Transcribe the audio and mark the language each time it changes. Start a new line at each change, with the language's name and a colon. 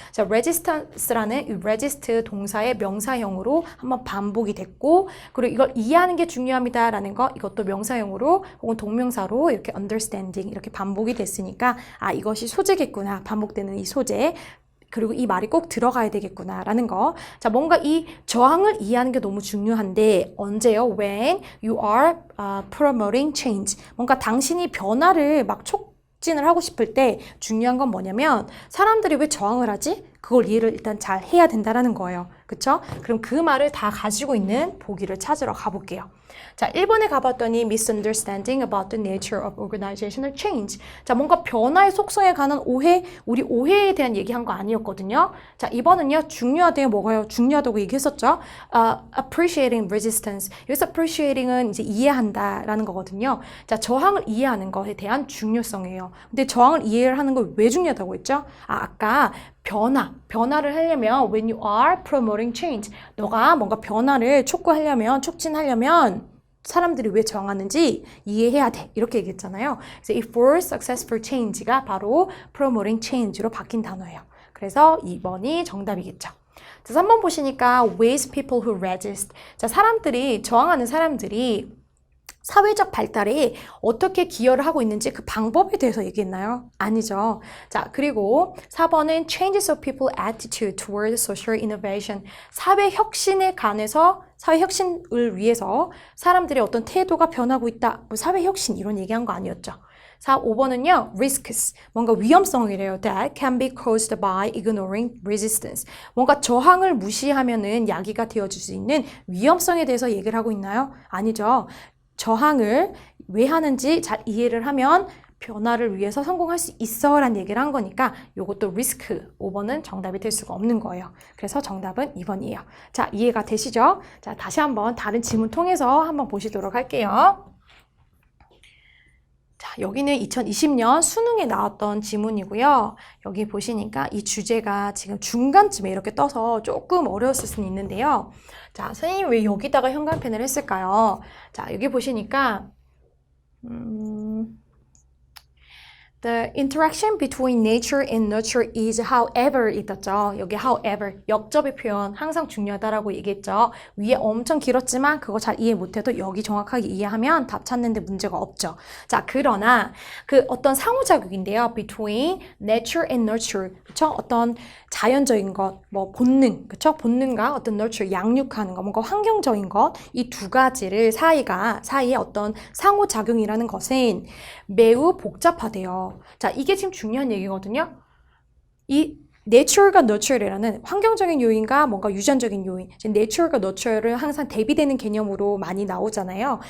Korean: 자, resistance라는 이 resist 동사의 명사형으로 한번 반복이 됐고, 그리고 이걸 이해하는 게 중요합니다라는 거 이것도 명사형으로 혹은 동명사로 이렇게 understanding 이렇게 반복이 됐으니까 이것이 소재겠구나, 반복되는 이 소재, 그리고 이 말이 꼭 들어가야 되겠구나라는 거. 자, 뭔가 이 저항을 이해하는 게 너무 중요한데 언제요?
English: When you are promoting change.
Korean: 뭔가 당신이 변화를 막 촉진을 하고 싶을 때 중요한 건 뭐냐면 사람들이 왜 저항을 하지? 그걸 이해를 일단 잘 해야 된다라는 거예요. 그쵸? 그럼 그 말을 다 가지고 있는 보기를 찾으러 가볼게요. 자, 1번에 가봤더니
English: misunderstanding about the nature of organizational change.
Korean: 자, 뭔가 변화의 속성에 관한 오해, 우리 오해에 대한 얘기한 거 아니었거든요. 자, 2번은요, 중요하대요. 뭐가요? 중요하다고 얘기했었죠.
English: appreciating resistance.
Korean: 여기서 appreciating은 이제 이해한다라는 거거든요. 자, 저항을 이해하는 것에 대한 중요성이에요. 근데 저항을 이해를 하는 걸 왜 중요하다고 했죠? 아까 변화를 하려면
English: when you are promoting change.
Korean: 너가 뭔가 변화를 촉구하려면, 촉진하려면 사람들이 왜 저항하는지 이해해야 돼. 이렇게 얘기했잖아요. 그래서 이
English: for successful change
Korean: 가 바로 promoting change로 바뀐 단어예요. 그래서 2번이 정답이겠죠. 자, 3번 보시니까
English: ways people who resist.
Korean: 자, 저항하는 사람들이 사회적 발달에 어떻게 기여를 하고 있는지 그 방법에 대해서 얘기했나요? 아니죠. 자, 그리고 4번은
English: changes of people attitude toward social innovation.
Korean: 사회 혁신에 관해서 사회 혁신을 위해서 사람들의 어떤 태도가 변하고 있다. 뭐 사회 혁신 이런 얘기한 거 아니었죠. 5번은요, risks. 뭔가 위험성이래요.
English: That can be caused by ignoring resistance.
Korean: 뭔가 저항을 무시하면은 야기가 되어질 수 있는 위험성에 대해서 얘기를 하고 있나요? 아니죠. 저항을 왜 하는지 잘 이해를 하면 변화를 위해서 성공할 수 있어 라는 얘기를 한 거니까 요것도 리스크 5번은 정답이 될 수가 없는 거예요. 그래서 정답은 2번이에요. 자, 이해가 되시죠? 자, 다시 한번 다른 지문 통해서 한번 보시도록 할게요. 자, 여기는 2020년 수능에 나왔던 지문이고요. 여기 보시니까 이 주제가 지금 중간쯤에 이렇게 떠서 조금 어려웠을 수는 있는데요. 자, 선생님 왜 여기다가 형광펜을 했을까요? 자, 여기 보시니까
English: The interaction between nature and nurture is however
Korean: 있었죠. 여기 however, 역접의 표현 항상 중요하다라고 얘기했죠. 위에 엄청 길었지만 그거 잘 이해 못해도 여기 정확하게 이해하면 답 찾는데 문제가 없죠. 자, 그러나 그 어떤 상호작용인데요.
English: between nature and nurture,
Korean: 그쵸? 어떤 자연적인 것, 뭐 본능, 그쵸? 본능과 어떤 nurture, 양육하는 것, 뭔가 환경적인 것, 이 두 가지를 사이에 어떤 상호작용이라는 것은 매우 복잡하대요. 자, 이게 지금 중요한 얘기거든요. 이 nature과 nurture라는 환경적인 요인과 뭔가 유전적인 요인, nature과 nurture를 항상 대비되는 개념으로 많이 나오잖아요.